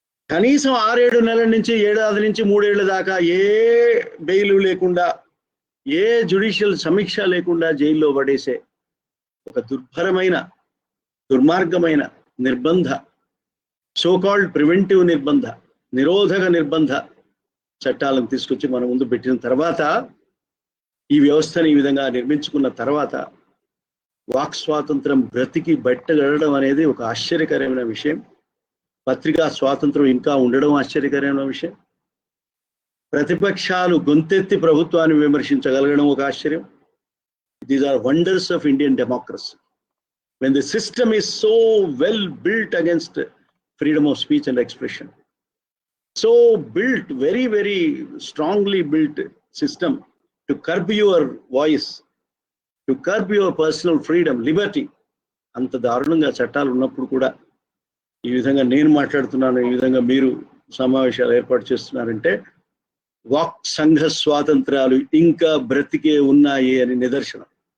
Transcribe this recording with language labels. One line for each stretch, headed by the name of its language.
Telugu: కనీసం 6-7 నెలల నుంచి 7 ఏడాది నుంచి 3 ఏళ్ల దాకా ఏ బెయిల్ లేకుండా, ఏ జ్యుడిషియల్ సమీక్ష లేకుండా జైల్లో పడేసే ఒక దుర్మార్గమైన నిర్బంధ, సోకాల్డ్ ప్రివెంటివ్ నిరోధక నిర్బంధ చట్టాలను తీసుకొచ్చి మన ముందు పెట్టిన తర్వాత, ఈ వ్యవస్థని ఈ విధంగా నిర్మించుకున్న తర్వాత వాక్ స్వాతంత్రం బ్రతికి బట్టగడడం అనేది ఒక ఆశ్చర్యకరమైన విషయం. పత్రికా స్వాతంత్రం ఇంకా ఉండడం ఆశ్చర్యకరమైన విషయం. ప్రతిపక్షాలు గొంతెత్తి ప్రభుత్వాన్ని విమర్శించగలగడం ఒక ఆశ్చర్యం.
English: These are wonders of Indian democracy. When the system is so well built against freedom of speech and expression, so built, very, very strongly built system to curb your voice, to curb your personal freedom, liberty.
Telugu: అంత దారుణంగా చట్టాలు ఉన్నప్పుడు కూడా ఈ విధంగా నేను మాట్లాడుతున్నాను, ఈ విధంగా మీరు సమావేశాలు ఏర్పాటు చేస్తున్నారంటే వాక్ సంఘ స్వాతంత్రాలు ఇంకా బ్రతికే ఉన్నాయి అని నిదర్శనం.